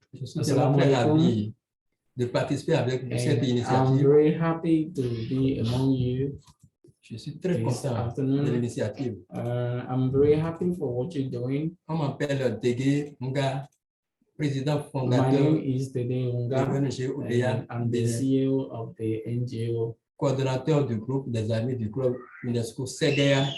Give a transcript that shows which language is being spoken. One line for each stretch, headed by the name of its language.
French: Je suis tellement très ravi de participer avec cette initiative.
English: I'm very happy to be among you.
French: Je suis très content de l'initiative.
English: I'm very happy for what you're doing.
French: On m'appelle Dege Nga, président fondateur.
English: My name is Dege Nga. I'm the CEO of the NGO.
French: Coordinateur du groupe des amis du club UNESCO CDA.